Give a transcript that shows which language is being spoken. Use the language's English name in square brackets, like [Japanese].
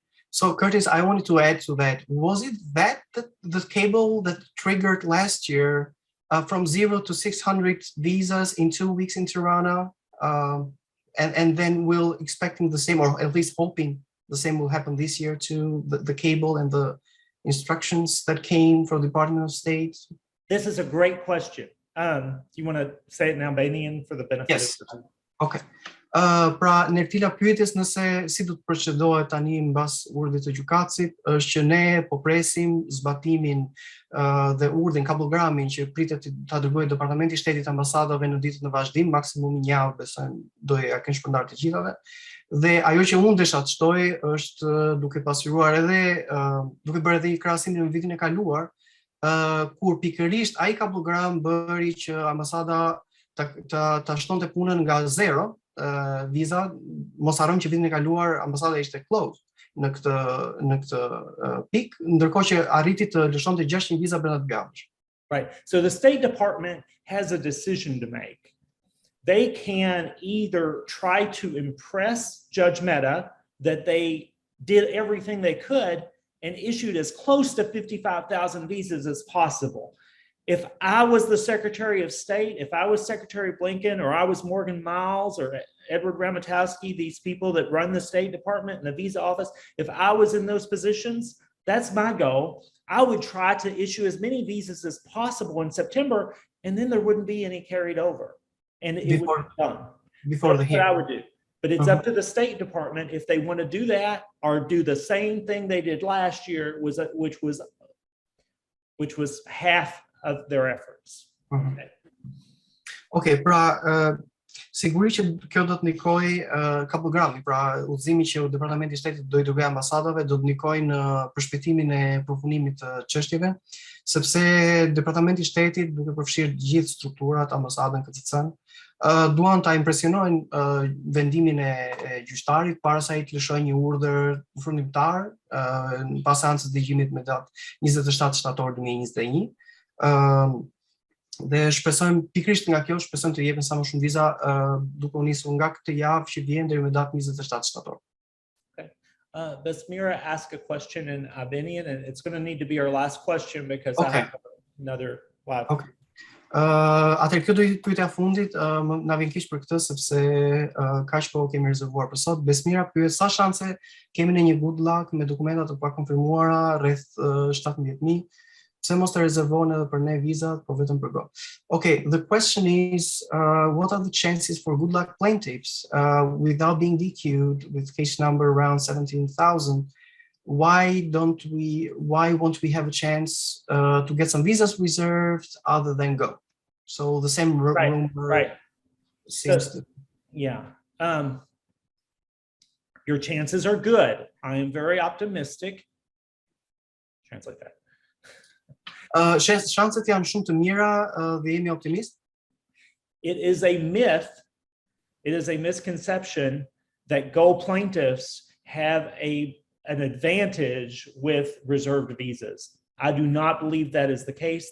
[English] So Curtis, I wanted to add to that. Was it the cable that triggered last year from 0 to 600 visas in 2 weeks in Tirana, and then we're expecting the same, or at least hoping the same will happen this year too, the cable and the instructions that came from the Department of State? This is a great question. Do you want to say it in Albanian for the benefit? Yes. Okay. [Albanian] Pra në tila pyetjes nëse si do të procedohet tani mbas urdhit të gjykatësit është që ne po presim zbatimin dhe urdhën kabulgramin që pritet ta dërgojë Departamenti I Shtetit ambasadave në ditët në vazhdim, maksimum një javë besojmë do ja kenë shpërndar të gjithave. Dhe ajo që unë desha të shtoj është duke pasqyruar edhe duke bërë edhe krahasimin me vitin e kaluar, kur pikërisht ai kabulgram bëri që ambasada ta shtonte punën nga zero. Viza, mos harrojmë që vitin e kaluar ambasada ishte closed në këtë pikë, ndërkohë që arriti të lëshonte 600 viza brenda të javësh. [English] Right. So the State Department has a decision to make. They can either try to impress Judge Mehta that they did everything they could and issued as close to 55,000 visas as possible. If I was the Secretary of State, if I was Secretary Blinken, or I was Morgan Miles or Edward Ramatowski, these people that run the State Department and the visa office, if I was in those positions, that's my goal. I would try to issue as many visas as possible in September, and then there wouldn't be any carried over. And it would be done. Before That's what I would do. But it's up to the State Department if they want to do that or do the same thing they did last year, which was half of their efforts. [Albanian] Okay, pra sigurisht që kjo do të ndikojë kabulgrami, pra udhëzimi që Departamenti I Shtetit do I dërgojë ambasadave do të ndikojë në përshpejtimin e përfundimit të çështjeve, sepse Departamenti I Shtetit duke përfshirë të gjithë strukturat, ambasadën, KCC-n, duan ta impresionojnë vendimin e gjyqtarit para se ai të lëshojë një urdhër fundimtar pas seancës dëgjimit me datë 27 shtator 2021. Dhe shpresojmë pikërisht nga kjo shpresojmë të jepen sa më shumë viza duke u nisur nga këtë javë që vjen deri me datën 27 shtator. [English] Okay. Besmira asked a question in Albanian, and it's going to need to be our last question because I have another live. Okay. [Albanian] Atëherë kjo do të pyetja fundit, na vjen keq për këtë sepse kaq po kemi rezervuar për sot. Besmira pyet sa shanse kemi në një Goodluck me dokumenta të pakonfirmuara rreth 17,000. Pse mos të rezervohen edhe për ne vizat, po vetëm për go. [English] Okay, the question is, what are the chances for Goodluck plaintiffs without being DQ'd with case number around 17,000? Why won't we have a chance to get some visas reserved other than go? So the same rumor seems to... Yeah. Your chances are good. I am very optimistic. Translate that. [Albanian] Shanset janë shumë të mira dhe jemi optimist. [English] It is a myth, it is a misconception that Go plaintiffs have an advantage with reserved visas. I do not believe that is the case.